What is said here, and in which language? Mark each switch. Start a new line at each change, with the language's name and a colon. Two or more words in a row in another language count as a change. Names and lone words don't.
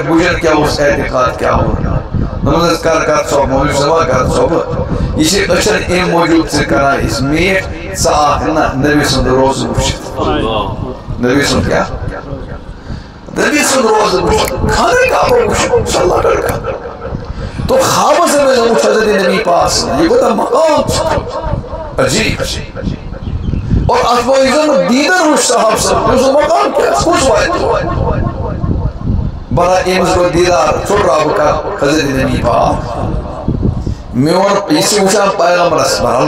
Kashmiri: بُجن کیٛاہ اوس اعتقاد کیٛاہ اوس دوٚپمس حظ کر ژۄپ مولوی صٲبا کر ژۄپہٕ یہِ چھِ أچھن اَمہِ موٗجوٗب ژٕ کران أسۍ میٖٹھ ژٕ آکھ نہ نبی سُنٛد روزٕ وٕچھِتھ نبی سُنٛد کیٛاہ نبی سُنٛد روزٕ وٕچھِتھ خانہ کعبہ وٕچھ
Arabic: صلی اللہ علیہ وسلم
Kashmiri: تو خوابس منٛز وٕچھ حضرت نبی پاک سُنٛد یہِ کوٗتاہ مقام چھُ عجیٖب اور اتھ منٛز یُس زن دیٖدر وٕچھ صاحب صٲب تٔمۍ سُنٛد مقام کیٛاہ کُس واتہِ بڑا أمِس گوٚو دیٖدار ژوٚٹ بہٕ کر حضرت نبی پاک میون یہِ چھِ وٕچھان پیغمبرس بہرحال